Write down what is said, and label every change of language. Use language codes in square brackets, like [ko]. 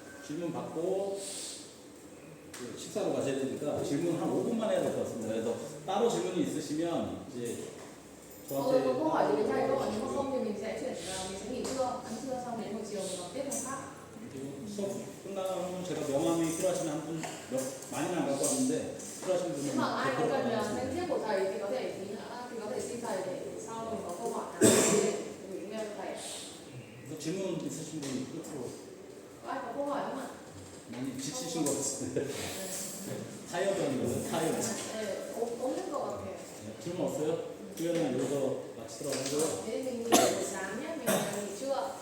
[ko] 질문 받고 그 식사로 가셔야 되니까 질문 한 5분만 해야 될 것 같습니다. 그래서 따로 질문이 있으시면 이제 저한테 [vi] Có câu hỏi gì với thầy không ạ? Nếu mà không thì mình sẽ nghỉ trưa, ăn trưa xong đến buổi chiều mình nói tiếp một khác. [ko] 그리고 수업 끝나면 제가 명함이 필요하시면 한 분 많이는 안 갖고 왔는데 필요하신 분은 [vi] Nhưng mà ai có cần [ko] 대표로 [vi] danh thiếp của thầy thì có thể xin thầy để sau mình có câu hỏi nào để gửi email cho thầy. [ko] 그래서 질문 있으신 분이 끝으로 [vi] Có ai có câu hỏi không ạ? [ko] 많이 지치신 것 같은데 타이어드는 타이어드. 네, 없는 것 같아요. 질문 없어요? 그러면 여기서 마치도록 하고요. [vi] Thế thì mình nghỉ buổi sáng nhé, mình nghỉ trưa.